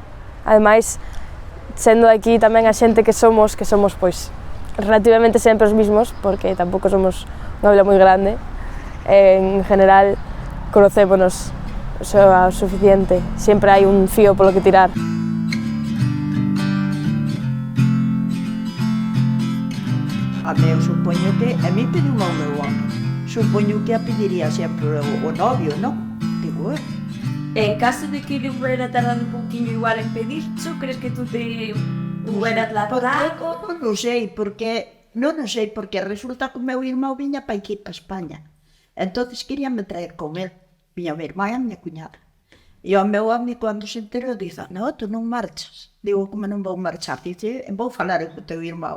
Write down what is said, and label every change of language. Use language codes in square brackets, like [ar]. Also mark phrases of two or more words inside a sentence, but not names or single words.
[gl] Ademais, sendo aquí tamén a xente que somos pois relativamente sempre os mismos, porque tampouco somos unha vila moi grande, en general conocémonos o suficiente, sempre hai un fío polo que tirar. A meu supoño que, a mí pediu o meu home, supoño que a pediría sempre o novio, non? Digo, [es] En caso de que le hubiera tardado un poquillo igual en pedirte, ¿crees que tú te hubieras lanzado? [gl] non sei, porque resulta que o meu irmão viña para aquí, para España. Entonces queríame traer [es] con él. [gl] Viña o meu irmão e a miña cuñada. E o meu amigo, cando se enterou, dice, [es] no, tú [gl] non marchas. Digo, como non vou marchar? Dice, vou falar co teu irmão.